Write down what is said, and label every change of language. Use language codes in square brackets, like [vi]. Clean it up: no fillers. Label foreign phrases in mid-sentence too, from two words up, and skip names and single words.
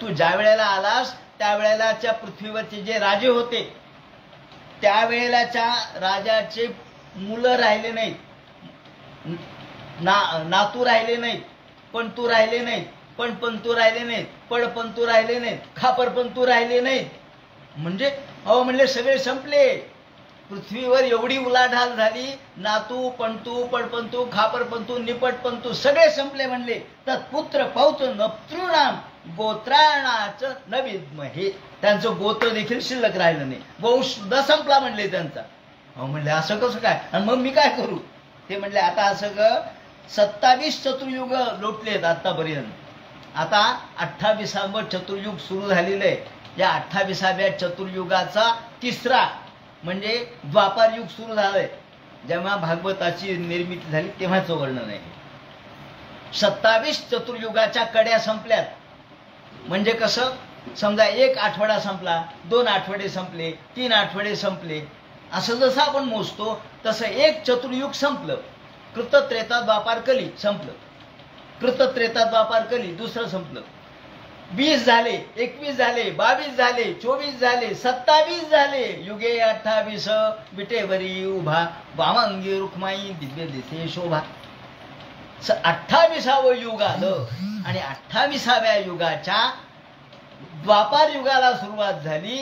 [mr] तू ज्या वेळेला आलास त्यावेळेलाच्या पृथ्वीवरचे जे राजे होते त्यावेळेलाच्या राजाचे मुलं राहिले नाहीत, नातू राहिले नाहीत, पणतू राहिले नाहीत, पणपंतू राहिले नाहीत, पडपंतू राहिले नाहीत, खापरपंतू राहिले नाहीत. म्हणजे म्हणले सगळे संपले. पृथ्वीवर एवढी उलाढाल झाली, नातू पणतू पडपंतू खापरपंतू निपटपंतू सगळे संपले. [sa] म्हणले तत्पुत्र पौत्र नपतृणाम गोत्राणाच न विद्महे. [mr] त्यांचं गोत्र देखील शिल्लक राहिलं नाही, वंश सुद्धा संपला म्हणले त्यांचा. म्हणले असं कसं काय, आणि मग मी काय करू? ते म्हणले आता असं 27 चतुर्युग लोटलेत आतापर्यंत, आता 28वावं चतुर्युग सुरू झालेलं आहे. या 28व्या चतुर्युगाचा तिसरा म्हणजे द्वापार युग सुरू झालंय. जेव्हा भागवताची निर्मिती झाली तेव्हाचं वर्णन आहे. 27 चतुर्युगाच्या कड्या संपल्यात. म्हणजे कसं, समजा 1 आठवडा संपला, 2 आठवडे संपले, 3 आठवडे संपले, असं जसं आपण मोजतो तसं एक चतुर्युग संपलं. कृत त्रेता द्वापार कली संपलं, कृत त्रेता द्वापार कली दुसरं संपलं. 20 झाले, 21 झाले, 22 झाले, 24 झाले, 27 झाले. युगे 28 विटेवरी उभा, वामांगी रुक्माई दिव्य दिसे शोभा. 28वावं युग आलं आणि 28व्या युगाच्या द्वापार युगाला सुरुवात झाली.